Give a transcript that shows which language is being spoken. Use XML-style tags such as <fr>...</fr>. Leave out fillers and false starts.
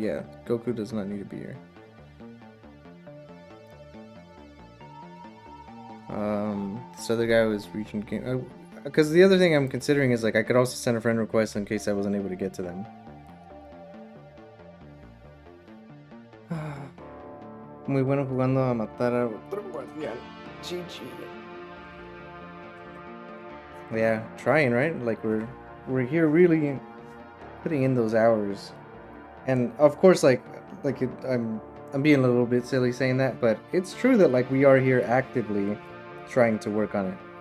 <en>Yeah, Goku does not need to be here. This other guy was reaching game. Because the other thing I'm considering is like I could also send a friend request in case I wasn't able to get to them.</en> <es>Muy bueno jugando a matar a otro guardián.</es> <en>GG. Yeah, trying, right? Like we're here really putting in those hours. And of course, I'm being a little bit silly saying that, but it's true that like we are here actively trying to work on it.</en>